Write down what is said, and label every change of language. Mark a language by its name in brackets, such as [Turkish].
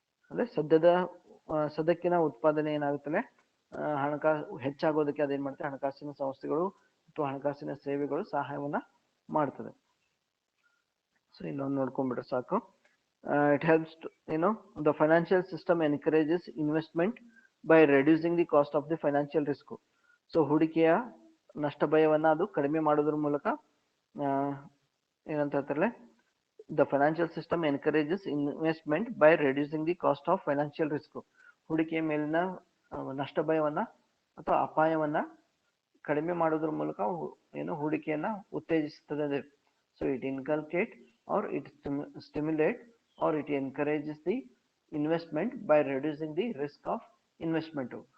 [Kannada] ಅಂದ್ರೆ ಸದ್ಯಕ್ಕಿನ ಉತ್ಪಾದನೆ ಏನಾಗುತ್ತಲ್ಲ, ಹಣಕಾಸು ಹೆಚ್ಚಾಗೋದಕ್ಕೆ ಅದೇನ್ ಮಾಡ್ತದೆ, ಹಣಕಾಸಿನ ಸಂಸ್ಥೆಗಳು ಅಥವಾ ಹಣಕಾಸಿನ ಸೇವೆಗಳು ಸಹಾಯವನ್ನ ಮಾಡ್ತದೆ. ಸೊ ಇನ್ನೊಂದು ನೋಡ್ಕೊಂಡ್ಬಿಟ್ರೆ ಸಾಕು. [English] It helps the financial system encourages investment by reducing the cost of the financial risk. [Kannada] So ಹೂಡಿಕೆಯ ನಷ್ಟ ಭಯವನ್ನ ಅದು ಕಡಿಮೆ ಮಾಡೋದ್ರ ಮೂಲಕ ಏನಂತ ಹೇಳ್ತಾರಲ್ಲ, [English] the financial system encourages investment by reducing the cost of financial risk. [Kannada] ಹೂಡಿಕೆಯ ಮೇಲಿನ ನಷ್ಟ ಭಯವನ್ನ ಅಥವಾ ಅಪಾಯವನ್ನ ಕಡಿಮೆ ಮಾಡೋದ್ರ ಮೂಲಕ ಹೂಡಿಕೆಯನ್ನ ಉತ್ತೇಜಿಸುತ್ತದೆ. [English] So it inculcate or it stimulate or it encourages the investment by reducing the risk of investment.